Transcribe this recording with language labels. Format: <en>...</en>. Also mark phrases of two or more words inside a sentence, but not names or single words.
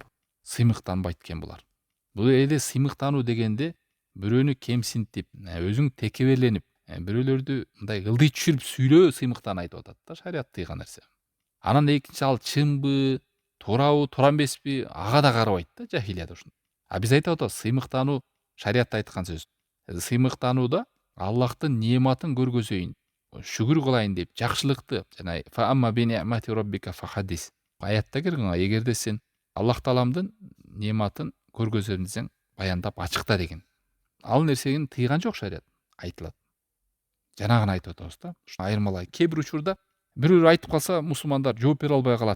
<ky>Сыймыктанбайт экен булар. Бул эле сыймыктануу дегенде бирөөнү кемсинтип, өзүң текеберленип, бирөөлөрдү мындай ылдый түшүрүп сүйлөө сыймыктан айтып атат да, шарият тыйган нерсе. Анан экинчи ал чынбы, туурабы, туура эмеспи, ага да карабайт да, жахилияда ушундай. А биз айтып атабыз, сыймыктануу шариятта айткан сөз. сыймыктанууда Аллахтын неаматын көргөзөйүн, шүгүр кылайын деп жакшылыкты жана</ky> <ar>فأما بنعمة ربك فحدث</ar> <ky>аятта келген, эгерде сен Аллах тааламдын неаматын көргөзөм десең, баяндап ачыкта деген. Ал нерсени тыйган жок шарият, айтылат. Жанагыны айтып атабыз да. Ушу айырмалай. Кээ бир учурда бирөө айтып калса, мусулмандар жооп бере албай калат.</ky>